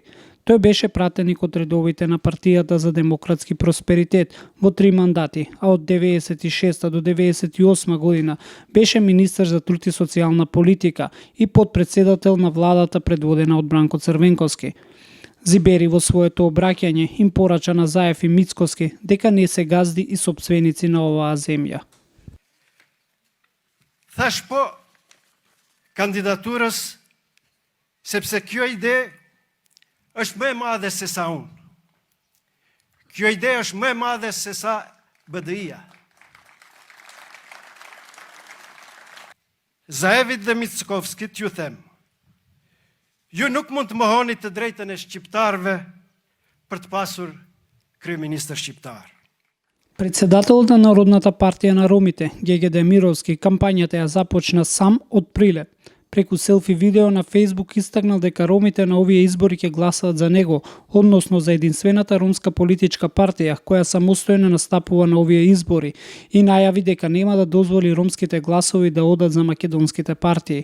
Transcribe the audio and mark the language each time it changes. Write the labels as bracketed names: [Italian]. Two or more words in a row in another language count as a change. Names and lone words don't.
[Macedonian] Тој беше пратеник од редовите на партијата за демократски просперитет во 3 мандати, а од 96 до 98 година беше министер за труд и социјална политика и подпредседател на владата предводена од Бранко Црвенковски. Зибери во своето обраќање им порача на Заев и Мицкоски дека не се газди и сопственици на оваа земја. [Albanian] Thаш po kandidaturës sepse kjo ide është më e madhe se sa unë. Kjo ide është më e madhe se sa BDI-a. Zaevit dhe Mickovskit ju them, ju nuk mund të mohoni të drejtën e shqiptarëve për të pasur kryeministër shqiptar. [Macedonian] Председателот на Народната партија на ромите, Геге Демировски, кампањата ја започна сам од Прилеп. Преку селфи видео на Facebook истакнал дека ромите на овие избори ќе гласаат за него, односно за единствената ромска политичка партија која самостојно настапува на овие избори и најави дека нема да дозволи ромските гласови да одат за македонските партии.